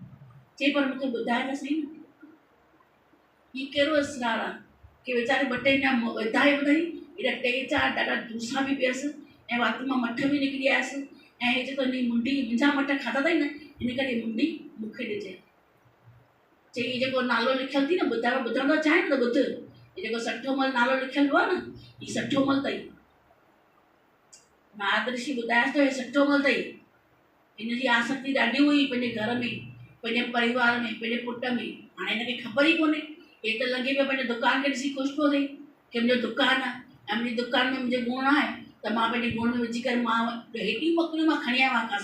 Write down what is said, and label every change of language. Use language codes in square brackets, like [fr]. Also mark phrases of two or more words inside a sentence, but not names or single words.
[sd] चई पर मूंखे ॿुधाए त सही न, हीउ कहिड़ो इसरार आहे कि वीचारे 2-3 ॼणा वधाए ॿुधाई, हेॾा 3-4 ॾाढा दूसा बि पियसि, ऐं वात मां मठ बि निकिरी आयसि, ऐं हे चए थो हिन मुंडी, मुंहिंजा मठ खाधा अथई न, हिन करे मुंडी मूंखे ॾिजे। चई जेको नालो लिखियलु थी न, ॿुधण थो चाहे न त ॿुध, हे जेको सठो मल नालो लिखियलु आहे न, हीउ सठो मल अथई। नारद ऋषि ॿुधायसि थो, हे सठो मल अथई। हिनजी आसक्ति ॾाढी हुई पंहिंजे घर में, पंहिंजे परिवार में, पंहिंजे पुट में। हाणे हिनखे ख़बर ई कोन्हे, हे त लॻे पियो पंहिंजे दुकान खे ॾिसी ख़ुशि पियो थिए कि मुंहिंजो दुकानु आहे, ऐं मुंहिंजी दुकान में मुंहिंजो गुण आहे, त मां पंहिंजे गुण में विझी करे मां हेॾियूं ॿकरियूं मां खणी आयो आहियां।